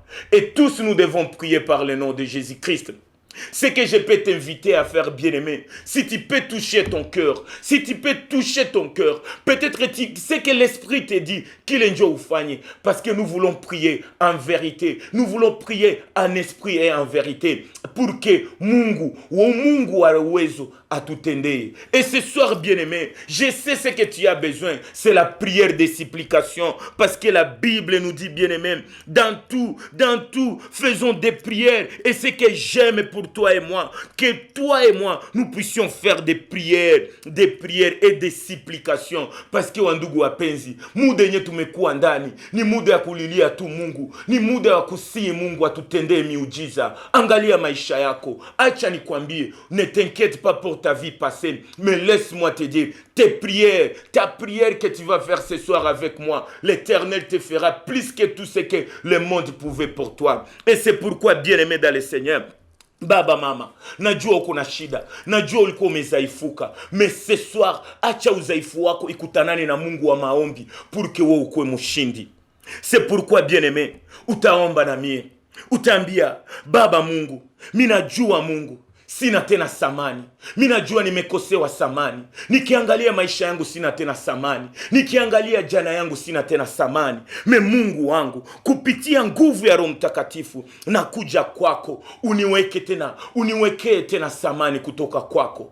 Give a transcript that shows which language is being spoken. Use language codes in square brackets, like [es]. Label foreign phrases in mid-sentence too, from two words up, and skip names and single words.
[fr] Et tous nous devons prier par le nom de Jésus-Christ. Ce que je peux t'inviter à faire, bien-aimé, si tu peux toucher ton cœur, si tu peux toucher ton cœur, peut-être c'est que l'Esprit te dit qu'il est Dieu ufanye, parce que nous voulons prier en vérité, nous voulons prier en esprit et en vérité, pour que [sw] Mungu wa uwezo atutendee. [fr] Et ce soir, bien-aimé, je sais ce que tu as besoin, c'est la prière de supplication, parce que la Bible nous dit, bien-aimé, dans tout, faisons des prières, et ce que j'aime pour toi et moi, que toi et moi, nous puissions faire des prières et des supplications, parce que [sw] wandugu wapenzi, muda yenye tumekuwa ndani, ni muda ya kulilia tu Mungu, ni muda ya kusihi Mungu atutendee miujiza. Angalia maisha yako, acha nikwambie, [fr] ne t'inquiète pas pour ta vie passée, mais laisse-moi te dire, ta prière que tu vas faire ce soir avec moi, l'Éternel te fera plus que tout ce que le monde pouvait pour toi. Et c'est pourquoi, bien-aimé dans le Seigneur, [sw] Baba mama, najua uko na shida, najua ulikuwa umezaifuka, [fr] mais ce soir [sw] acha uzaifu wako ikutanane na Mungu wa maombi [fr] pour que [sw] wewe ukue mshindi. [fr] C'est pourquoi, bien-aimé, [sw] utaomba na mie, utaambia Baba Mungu, mimi najua Mungu sina tena samani, Mimi najua nimekosewa samani. Nikiangalia maisha yangu sina tena samani. Nikiangalia jana yangu sina tena samani. Mungu wangu, kupitia nguvu ya Roho Mtakatifu na kuja kwako, uniwekee tena samani kutoka kwako.